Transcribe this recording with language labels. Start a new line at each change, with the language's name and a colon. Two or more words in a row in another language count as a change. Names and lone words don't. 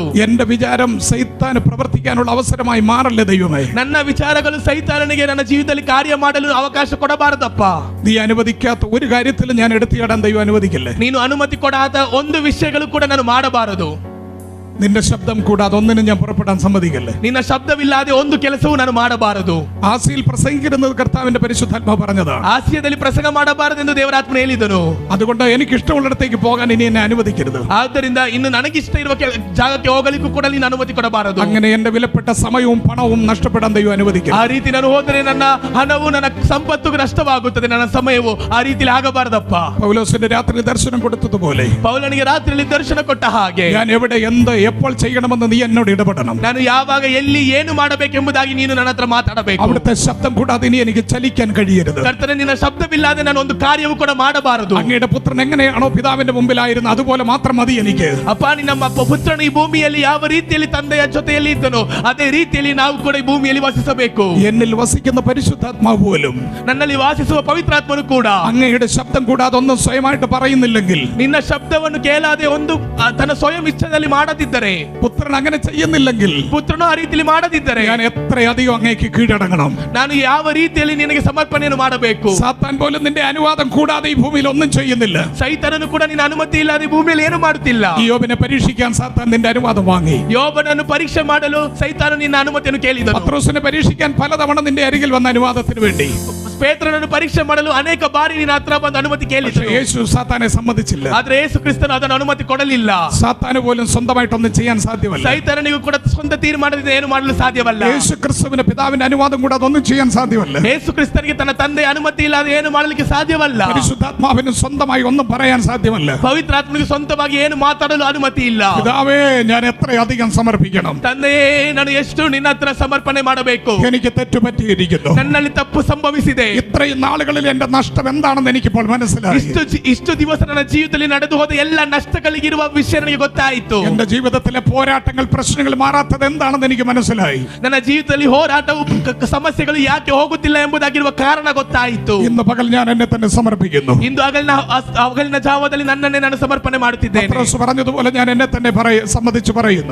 Malayalam: എന്റെ വിചാരം സൈത്താന് പ്രവർത്തിക്കാനുള്ള അവസരമായി മാറല്ലേ ദൈവമേ.
Kannada: ನನ್ನ ವಿಚಾರಗಳು ಸೈತಾನನಿಗೆ ನನ್ನ ಜೀವಿತದಲ್ಲಿ ಕಾರ್ಯ ಮಾಡಲು ಅವಕಾಶ ಕೊಡಬಾರದಪ್ಪ.
Malayalam: നീ അനുവദിക്കാത്ത ഒരു കാര്യത്തിലും ഞാൻ എടുത്തിയാടാൻ ദൈവം അനുവദിക്കല്ലേ.
Kannada: ನೀನು ಅನುಮತಿ ಕೊಡಾದ ಒಂದು ವಿಷಯಗಳು ಕೂಡ ನಾನು ಮಾಡಬಾರದು.
Malayalam: നിന്റെ ശബ്ദം കൂടാതെ ഒന്നിനും ഞാൻ പുറപ്പെടാൻ സമ്മതിക്കല്ലേ.
Kannada: ನಿನ್ನ ಶಬ್ದವಿಲ್ಲದೆ ಒಂದು ಕೆಲಸವೂ ನಾನು ಮಾಡಬಾರದು.
Malayalam: ആസിയിൽ പ്രസംഗിക്കുന്നത് കർത്താവിന്റെ പരിശുദ്ധാത്മാവ് പറഞ്ഞതാണ്.
Kannada: ಆಸಿಯದಲ್ಲಿ ಪ್ರಸಂಗ ಮಾಡಬಾರದೆಂದು ದೇವರಾತ್ಮನು ಹೇಳಿದನು.
Malayalam: അതുകൊണ്ട് എനിക്ക് ഇഷ്ടമുള്ളിടത്തേക്ക് പോകാൻ ഇനി എന്നെ അനുവദിക്കരുത്.
Kannada: ಆದ್ದರಿಂದ ಇನ್ನು ನನಗಿಷ್ಟ ಇರುವ ಜಾಗಕ್ಕೆ ಹೋಗಲಿಕ್ಕೂ ಕೂಡ ನೀನು ಅನುಮತಿ ಕೊಡಬಾರದು.
Malayalam: അങ്ങനെ എന്റെ വിലപ്പെട്ട സമയവും പണവും നഷ്ടപ്പെടാൻ ദൈവം അനുവദിക്കരുത്.
Kannada: ಆ ರೀತಿ ನಾನು ಹೋದರೆ ನನ್ನ ಹಣವು ನನ್ನ ಸಂಪತ್ತು ನಷ್ಟವಾಗುತ್ತದೆ, ನನ್ನ ಸಮಯವು ಆ ರೀತಿಯಲ್ಲಿ ಆಗಬಾರದಪ್ಪ.
Malayalam: പൗലോസിന്റെ രാത്രി ദർശനം കൊടുത്തതുപോലെ
Kannada: ಪೌಲನಿಗೆ ರಾತ್ರಿಯಲ್ಲಿ ದರ್ಶನ ಕೊಟ್ಟ ಹಾಗೆ
Malayalam: ഞാൻ എവിടെ എന്ത് എപ്പോൾ ചെയ്യണമെന്ന് നീ എന്നോട് ഇടപെടണം.
Kannada: ನಾನು ಯಾವಾಗ ಎಲ್ಲಿ ಏನು ಮಾಡಬೇಕೆಂಬುದಾಗಿ ನೀನು ನನ್ನ ಹತ್ರ ಮಾತಾಡಬೇಕು.
Malayalam: അവിടുത്തെ ശബ്ദം കൂടാതെ ഇനി എനിക്ക് ചലിക്കാൻ കഴിയരുത്.
Kannada: ಕರ್ತನೇ, ನಿನ್ನ ಶಬ್ದವಿಲ್ಲದೆ ನಾನು ಒಂದು ಕಾರ್ಯವೂ ಕೂಡ ಮಾಡಬಾರದು.
Malayalam: അങ്ങയുടെ പുത്രൻ എങ്ങനെയാണോ പിതാവിന്റെ മുമ്പിലായിരുന്നു അതുപോലെ മാത്രം മതി എനിക്ക്.
Kannada: ಅಪ್ಪ, ನಿನ್ನ ಪುತ್ರನು ಈ ಭೂಮಿಯಲ್ಲಿ ಯಾವ ರೀತಿಯಲ್ಲಿ ತಂದೆಯ ಜೊತೆಯಲ್ಲಿ ಇದ್ದನೋ ಅದೇ ರೀತಿಯಲ್ಲಿ ನಾವು ಕೂಡ ಈ ಭೂಮಿಯಲ್ಲಿ ವಾಸಿಸಬೇಕು.
Malayalam: എന്നിൽ വസിക്കുന്ന പരിശുദ്ധാത്മാവ് പോലും
Kannada: ನನ್ನಲ್ಲಿ ವಾಸಿಸುವ ಪವಿತ್ರಾತ್ಮನು ಕೂಡ
Malayalam: അങ്ങയുടെ ശബ്ദം കൂടാതെ ഒന്നും സ്വയമായിട്ട് പറയുന്നില്ലെങ്കിൽ,
Kannada: ನಿನ್ನ ಶಬ್ದವನ್ನು ಕೇಳಾದೆ ಒಂದು ತನ್ನ ಸ್ವಯಂ ಇಚ್ಛೆಯಲ್ಲಿ ಮಾಡದಿದ್ದರೆ,
Malayalam: പുത്രൻ അങ്ങനെ ചെയ്യുന്നില്ലെങ്കിൽ,
Kannada: ಪುತ್ರನು ಆ ರೀತಿಯಲ್ಲಿ ಮಾಡದಿದ್ದರೆ
Malayalam: ഞാൻ എത്രയധികം അങ്ങേക്ക് കീഴടങ്ങണം.
Kannada: ನಾನು ಯಾವ ರೀತಿಯಲ್ಲಿ ನಿನಗೆ ಸಮರ್ಪಣೆಯನ್ನು ಮಾಡಬೇಕು.
Malayalam: സാത്താൻ പോലും നിന്റെ അനുവാദം കൂടാതെ ഈ ഭൂമിയിൽ ഒന്നും ചെയ്യുന്നില്ല.
Kannada: ಸೈತಾನನು ಕೂಡ ನಿನ್ನ ಅನುಮತಿ ಇಲ್ಲದೆ ಭೂಮಿಯಲ್ಲಿ ಏನು ಮಾಡುತ್ತಿಲ್ಲ.
Malayalam: യോബിനെ പരീക്ഷിക്കാൻ സാത്താൻ നിന്റെ അനുവാദം വാങ്ങി.
Kannada: ಯೋಬನನ್ನು ಪರೀಕ್ಷೆ ಮಾಡಲು ಸೈತಾನ ನಿನ್ನ ಅನುಮತಿಯನ್ನು ಕೇಳಿದನು.
Malayalam: പത്രോസിനെ പരീക്ഷിക്കാൻ പലതവണ നിന്റെ അരികിൽ വന്ന അനുവാദത്തിന് വേണ്ടി.
Kannada: ಪೇತ್ರನನ್ನು ಪರೀಕ್ಷೆ ಮಾಡಲು ಅನೇಕ ಬಾರಿ ನಿನ್ನ ಹತ್ರ ಬಂದು ಅನುಮತಿ ಕೇಳಿದನು.
Malayalam: യേശു സാത്താനെ സമ്മതിച്ചില്ല.
Kannada: ಆದ್ರೆ ಯೇಸು ಕ್ರಿಸ್ತನು ಅದನ್ನು ಅನುಮತಿ ಕೊಡಲಿಲ್ಲ.
Malayalam: സാത്താന് പോലും സ്വന്തമായിട്ടൊന്നും ചെയ്യാൻ സാധ്യമല്ല.
Kannada: ಸೈತಾನನಿಗೂ ಕೂಡ ಸ್ವಂತ ತೀರ್ಮಾನದಿಂದ ಏನು ಮಾಡಲು ಸಾಧ್ಯವಲ್ಲ.
Malayalam: യേശു ക്രിസ്തുവിന് പിതാവിന്റെ അനുവാദം കൂടാതെ ഒന്നും ചെയ്യാൻ സാധ്യമല്ല.
Kannada: ಯೇಸು ಕ್ರಿಸ್ತನಿಗೆ ತನ್ನ ತಂದೆಯ ಅನುಮತಿ ಇಲ್ಲದೆ ಏನು ಮಾಡಲಿಕ್ಕೆ ಸಾಧ್ಯವಲ್ಲ.
Malayalam: പരിശുദ്ധാത്മാവിന് സ്വന്തമായി ഒന്നും പറയാൻ സാധ്യമല്ല.
Kannada: ಪವಿತ್ರಾತ್ಮನಿಗೆ ಸ್ವಂತವಾಗಿ ಏನು ಮಾತಾಡಲು ಅನುಮತಿ ಇಲ್ಲ.
Malayalam: പിതാവേ, ഞാൻ എത്രയധികം സമർപ്പിക്കണം.
Kannada: ತಂದೆಯೇ, ನಾನು ಎಷ್ಟು ನಿನ್ನ ಹತ್ರ ಸಮರ್ಪಣೆ ಮಾಡಬೇಕು.
Malayalam: എനിക്ക് തെറ്റുപറ്റിയിരിക്കുന്നു.
Kannada: ನನ್ನಲ್ಲಿ ತಪ್ಪು ಸಂಭವಿಸಿದೆ.
Malayalam: ഇത്രയും നാളുകളിൽ എന്റെ നഷ്ടം എന്താണെന്ന് എനിക്കിപ്പോൾ മനസ്സിലായി.
Kannada: ಇಷ್ಟು ದಿವಸ ನನ್ನ ಜೀವಿತದಲ್ಲಿ ನಡೆದು ಹೋದ ಎಲ್ಲ ನಷ್ಟಗಳಿಗಿರುವ ವಿಷಯ ನನಗೆ ಗೊತ್ತಾಯಿತು.
Malayalam: എന്റെ ജീവിതത്തിലെ പോരാട്ടങ്ങൾ, പ്രശ്നങ്ങൾ മാറാത്തത് എന്താണെന്ന് എനിക്ക് മനസ്സിലായി.
Kannada: ನನ್ನ ಜೀವಿತದಲ್ಲಿ ಹೋರಾಟವು ಸಮಸ್ಯೆಗಳು ಯಾಕೆ ಹೋಗುತ್ತಿಲ್ಲ ಎಂಬುದಾಗಿರುವ ಕಾರಣ ಗೊತ್ತಾಯಿತು.
Malayalam: ഇന്ന് പകൽ ഞാൻ എന്നെ തന്നെ സമർപ്പിക്കുന്നു.
Kannada: ಇಂದು ಹಗಲಿನ ಜಾವದಲ್ಲಿ ನನ್ನನ್ನೇ ನಾನು ಸಮರ್ಪಣೆ ಮಾಡುತ್ತಿದ್ದೇನೆ.
Malayalam: പത്രോസ് പറഞ്ഞതുപോലെ ഞാൻ എന്നെ തന്നെ സമ്മതിച്ചു പറയുന്നു.